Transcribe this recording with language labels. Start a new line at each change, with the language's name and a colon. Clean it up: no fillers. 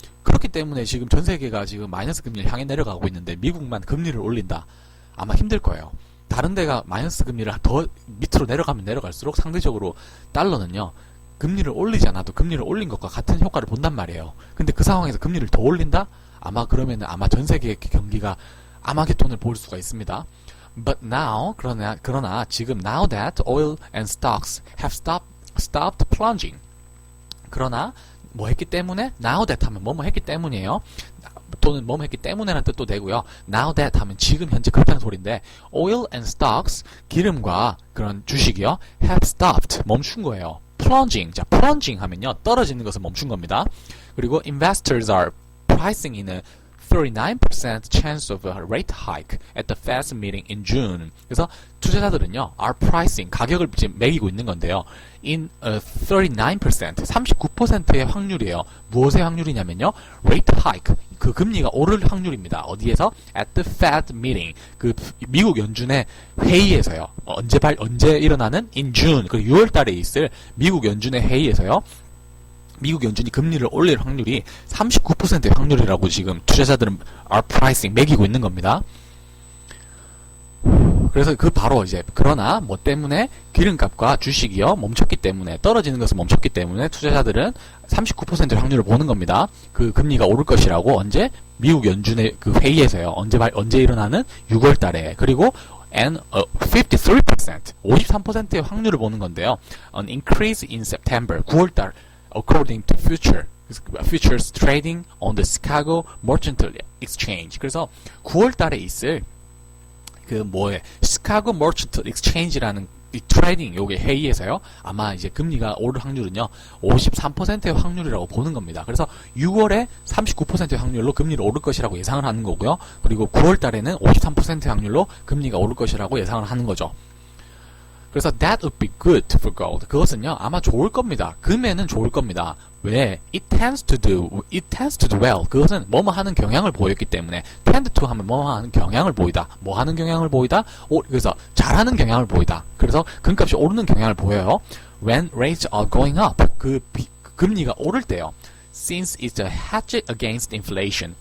Korean: 그렇기 때문에 지금 전 세계가 지금 마이너스 금리를 향해 내려가고 있는데 미국만 금리를 올린다? 아마 힘들 거예요. 다른 데가 마이너스 금리를 더 밑으로 내려가면 내려갈수록 상대적으로 달러는요, 금리를 올리지 않아도 금리를 올린 것과 같은 효과를 본단 말이에요. 근데 그 상황에서 금리를 더 올린다? 아마 그러면은 아마 전 세계의 경기가 아마겟돈을 볼 수가 있습니다.
English: But now,
Korean: 그러나 지금
English: now that oil and stocks have stopped plunging.
Korean: 그러나 뭐 했기 때문에
English: now that
Korean: 하면 뭐뭐 했기 때문이에요. 또는 뭐뭐 했기 때문에라는 뜻도 되고요.
English: Now that
Korean: 하면 지금 현재 그렇다는 소리인데
English: oil and stocks,
Korean: 기름과 그런 주식이요,
English: have stopped,
Korean: 멈춘 거예요. plunging, 자, plunging 하면요, 떨어지는 것을 멈춘 겁니다.
English: 그리고 investors are pricing in a 39% chance of a rate hike at the Fed's meeting in June.
Korean: 그래서 투자자들은요,
English: are pricing,
Korean: 가격을 지금 매기고 있는 건데요.
English: in a 39%,
Korean: 39%의 확률이에요. 무엇의 확률이냐면요,
English: rate hike,
Korean: 그 금리가 오를 확률입니다. 어디에서?
English: at the Fed meeting,
Korean: 그 미국 연준의 회의에서요. 언제 일어나는?
English: in June,
Korean: 그 6월 달에 있을 미국 연준의 회의에서요. 미국 연준이 금리를 올릴 확률이 39%의 확률이라고 지금 투자자들은
English: are pricing,
Korean: 매기고 있는 겁니다. 그래서 그 바로 이제 그러나 뭐 때문에 기름값과 주식이요 멈췄기 때문에, 떨어지는 것을 멈췄기 때문에 투자자들은 39%의 확률을 보는 겁니다. 그 금리가 오를 것이라고. 언제? 미국 연준의 그 회의에서요. 언제 일어나는? 6월 달에. 그리고 and 53%, 53%의 확률을 보는 건데요.
English: An increase in September,
Korean: 9월 달
English: according to futures trading on the Chicago Mercantile Exchange.
Korean: 그래서 9월 달에 있을 시카고 머천트 익스체인지라는 이 트레이딩 요게 회의에서요, 아마 이제 금리가 오를 확률은요 53%의 확률이라고 보는 겁니다. 그래서 6월에 39%의 확률로 금리를 오를 것이라고 예상을 하는 거고요. 그리고 9월 달에는 53%의 확률로 금리가 오를 것이라고 예상을 하는 거죠.
English: 그래서 that would be good for gold.
Korean: 그것은요 아마 좋을 겁니다. 금에는 좋을 겁니다. 왜?
English: It tends to do well.
Korean: 그것은 뭐뭐 하는 경향을 보였기 때문에,
English: tend to
Korean: 하면 뭐뭐 하는 경향을 보이다. 뭐 하는 경향을 보이다? 그래서 잘하는 경향을 보이다. 그래서 금값이 오르는 경향을 보여요.
English: When rates are going up.
Korean: 금리가 오를 때요.
English: Since it's a hedge against inflation.